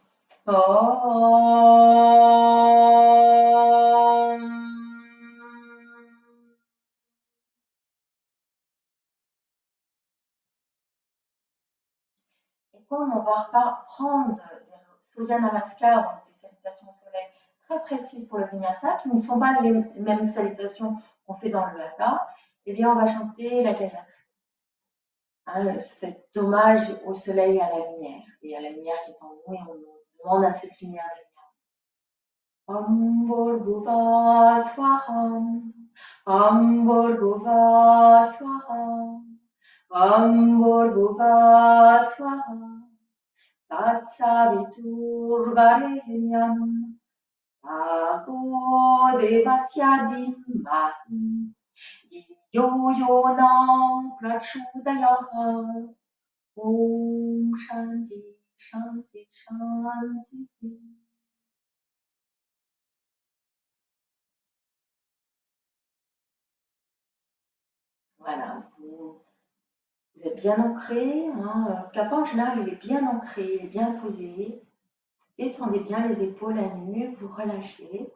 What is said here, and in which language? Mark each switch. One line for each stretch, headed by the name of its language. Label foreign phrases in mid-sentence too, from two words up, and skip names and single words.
French: Et comme on va prendre des
Sanskrit: Surya Namaskar,
French: donc des salutations au soleil très précises pour le vinyasa, qui ne sont pas les mêmes salutations qu'on fait dans le hatha, eh bien on va chanter la Gayatri. Cet hommage au soleil et à la lumière qui est en nous, et on demande à cette lumière de venir.
Sanskrit: Ambhurbhuva Swaham, Ambhurbhuva Swaham, Ambhurbhuva Swaham, Tatsaviturvarenyam, Bhargo Devasya Dhimahi, Yo Yona Prachodayah. Om Shanti, Shanti, Shanti.
French: Voilà, vous êtes bien ancré. Kappa en général, il est bien ancré, il est bien posé. Détendez bien les épaules, la nuque, vous relâchez.